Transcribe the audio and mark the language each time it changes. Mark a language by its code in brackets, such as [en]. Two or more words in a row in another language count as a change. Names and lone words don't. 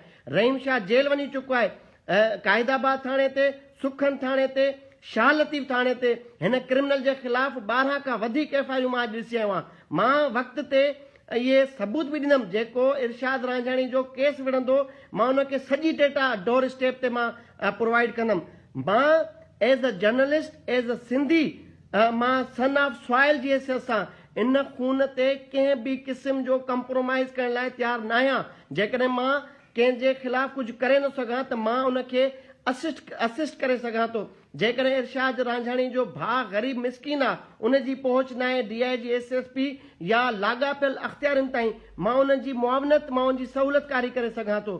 [sd] रहीम शाह जेल वञी चुको आहे, क़ाइदाबाद थाणे ते, सुखन थाणे ते, शाह लतीफ़ थाणे ते। हिन क्रिमिनल जे ख़िलाफ़ 12 खां वधीक एफआईआर मां अॼु ॾिसी आयो आहियां। मां वक़्त ते इहे सबूत बि ॾींदुमि, जेको इरशाद रांझाणी जो केस विढ़ंदो मां उनखे सॼी [en] data door step [sd] ते मां प्रोवाइड कंदुमि। मां [en] as a journalist, as a Sindhi, [sd] मां [en] son of soil [sd] जी हैसियत सां इन खून ते कंहिं बि क़िस्म जो कंप्रोमाइज़ करण लाइ तयारु न आहियां। जेकॾहिं मां कंहिंजे ख़िलाफ़ कुझु करे न सघां त मां उनखे असिस्ट करे सघां थो। जेकॾहिं इरशाद रांझाणी जो भाउ ग़रीब मिसकिन आहे, उनजी पहुच न आहे DIG SSP या लाॻापियल अख़्तियारनि ताईं, मां उन्हनि जी मुआवनत, मां उनजी सहूलियतकारी करे सघां थो।